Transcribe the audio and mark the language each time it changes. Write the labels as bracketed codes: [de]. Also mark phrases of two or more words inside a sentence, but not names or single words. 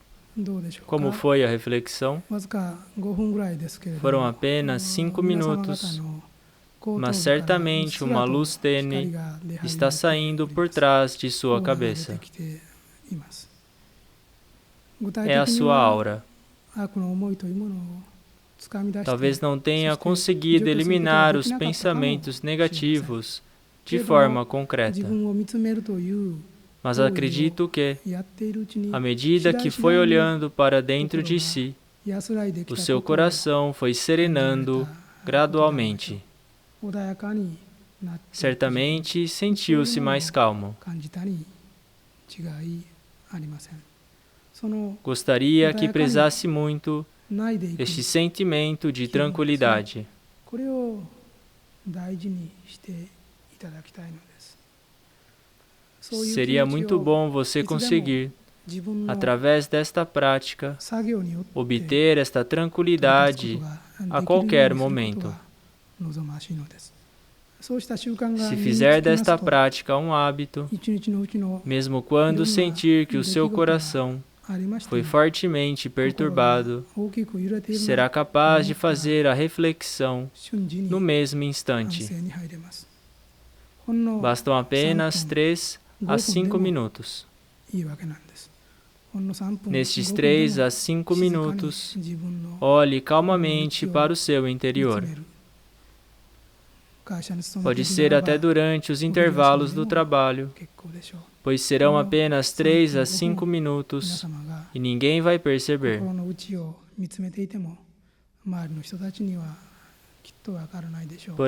[ja] どうでしょう [pt] Como [ja] か。 [pt] foi a reflexão? [ja] わずか5分ぐらいですけれど [pt] Foram [ja] も、 [pt] apenas 5 [ja] 皆様方 [pt] minutos, [ja] の後頭 [pt] mas [ja] 部からうっ [pt] certamente [ja] す [pt] uma [ja] らと [pt] luz [ja] 光 [pt] tênue [ja] が出始 [pt] está [ja] めて [pt] saindo [ja] おり [pt] por [ja] ます。 [pt] trás de sua [ja] オーラが出 [pt] cabeça. [ja] てきています。具体 [pt] É a [ja] 的に [pt] sua [ja] は [pt] aura. [ja] 悪の思いというものをつかみ出して [pt] Talvez não [ja] そ [pt] tenha [ja] して [pt] conseguido [ja] 除去することが [pt] eliminar [ja] で [pt] os [ja] きなかったかもしれません。 [pt] pensamentos negativos [ja] け [pt] de [ja] れども [pt] forma [ja] 自 [pt] concreta, [ja] 分を見つめるという [pt] mas [ja] 行為 [pt] acredito que, [ja] をやっているうちに [pt] à [ja] 次 [pt] medida [ja] 第 [pt] que [ja] 次 [pt] foi [ja] 第に [pt] olhando para dentro [ja] 心 [pt] de [ja] が [pt] si, [ja] 安らいでき [pt] o [ja] た [pt] seu [ja] ことを [pt] coração foi serenando [ja] 感じられたことであるでしょ [pt] gradualmente. [ja] う。穏やかになっていく自分 [pt] Certamente [ja] そういう [pt] sentiu-se [ja] ものを [pt] mais calmo. [ja] 感じたに違いありません。その [pt] Gostaria que prezasse muito [ja] ないでいく [pt] este sentimento de tranquilidade. [ja] これを大事にしていただきたいのです。そういう気 [pt] Seria [ja] 持ち [pt] muito [ja] を [pt] bom você [ja] いつでも [pt] conseguir, [ja] 自分の [pt] através desta prática, [ja] 作業によって [pt] obter esta [ja] 取り出すこと [pt] tranquilidade [ja] が [pt] a [ja] できるよう [pt] qualquer [ja] にすること [pt] momento. [ja] が望ましいのです。そうした習慣が [pt] Se [ja] 身につ [pt] fizer [ja] きます [pt] desta [ja] と、 [pt] prática um hábito, [ja] 一日のうちの [pt] mesmo quando sentir que o seu coração [ja] ありまして [pt] foi [ja] も [pt] fortemente [ja] 心が [pt] perturbado, [ja] 大きく揺れている [pt] será [ja] な [pt] capaz de fazer a reflexão [ja] 瞬時に [pt] no mesmo [ja] 安 [pt] instante. [ja] 静に入れます。ほんの [pt] Bastam apenas 3 a 5 5 minutos. [ja] いいわけなんです。ほんの3分 [pt] Nestes [ja] 5分でも [pt] 3 a 5 minutos, [ja] 自分の [pt] olhe calmamente para o seu [ja] 見 [pt] interior. [ja] つめる。会社に勤め [pt] Pode [ja] ている [pt] ser [ja] ならば [pt] até durante os intervalos do trabalho, [ja] 結構でしょう。 [pt] pois serão apenas 3 a 5 [ja] 皆 [pt] minutos [ja] 様が [pt] e ninguém vai perceber. [ja] 心の内を見つめていても周りの人たちにはきっとわからないでしょう。